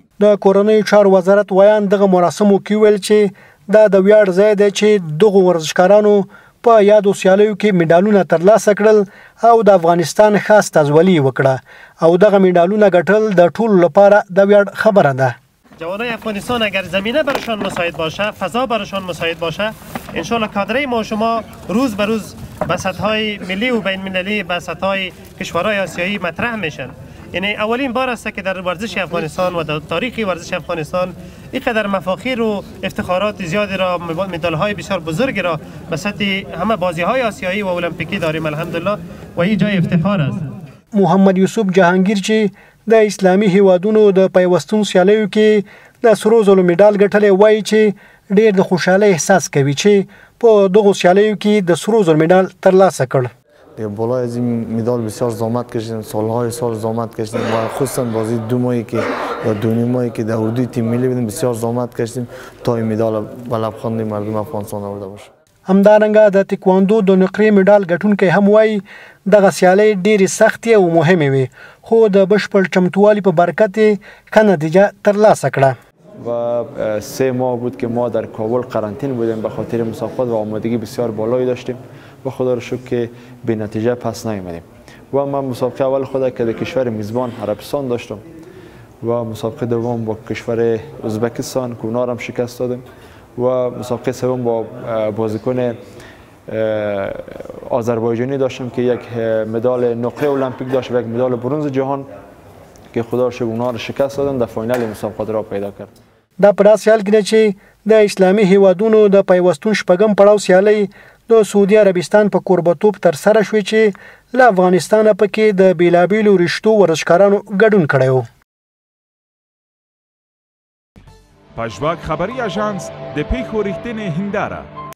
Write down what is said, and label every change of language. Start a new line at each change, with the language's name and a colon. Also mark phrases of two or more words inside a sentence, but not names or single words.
Pashto: د کورنۍ چارو وزارت ویان دغه مراسمو کې ویل چې دا د ویاړ ځای دی چې دغو ورزشکارانو په یادو سیالیو کې مډالونه ترلاسه کړل او د افغانستان ښه استازولي وکړه او دغه مډالونه ګټل د ټولو لپاره د ویاړ خبره ده.
Persian: جوانای افغانستان اگر زمینه برشان مساعد باشه، فضا برشان مساعد باشه، انشالله کادره ما شما روز به روز به سطح‌های ملی و بین المللی به سطح‌های کشورهای آسیایی مطرح میشن. یعنی اولین بار است که در ورزش افغانستان و در تاریخ ورزش افغانستان اینقدر مفاخر و افتخارات زیادی را، مدال‌های بسیار بزرگی را به سطح همه بازی‌های آسیایی و المپیکی داریم الحمدلله و این جای افتخار است.
Pashto: محمد یوسف جهانگیر چې د اسلامي هیوادونو د پیوستون سیالیو کې د سرو زرو مډال ګټلی وایي چې ډېر د خوشحالۍ احساس کوي چې په دغو سیالیو کې د سرو زرو مډال ترلاسه کړ.
Persian: بالای از این مدال بسیار زحمت کشیدیم، سالهای سال زحمت کشیدیم و خصوصا بازی 2 ماهی که یا 2.5 ماهی که در اردوی تیم ملی بودیم بسیار زحمت کشیدیم تا این مدال به لبخند مردم افغانستان آورده باشه.
Pashto: همدارنګه د تکواندو د نقرې مډال ګټونکی هم وایي دغه سیالۍ ډېرې سختې او مهمې وي خو د بشپړ چمتووالي په برکت یې ښه نتیجه ترلاسه کړه.
Persian: و 3 ماه بود که ما در کابل قرنطین بودیم به خاطر مسابقات و آمادگی بسیار بالایی داشتیم و خدا رو شکر که به نتیجه پس نیامدیم. و من مسابقه اول خود که در کشور میزبان عربستان داشتم و مسابقه دوم با کشور ازبکستان که اونا هم شکست دادیم و مسابقه سوم با بازیکن آذربایجانی داشتم که یک مدال نقره المپیک داشت و یک مدال برنز جهان که خدا رو شکر اونا رو شکست دادن، در فاینال مسابقات را پیدا کرد.
Pashto: دا په داسې حال کې ده چې د اسلامي هیوادونو د پیوستون شپږم پړاو سیالۍ د سعودي عربستان په کوربتوب ترسره شوې چې له افغانستانه پکې د بیلابیلو رشتو ورزشکارانو ګډون کړی و. پژواک خبري اژانس د پیښو رښتینې هنداره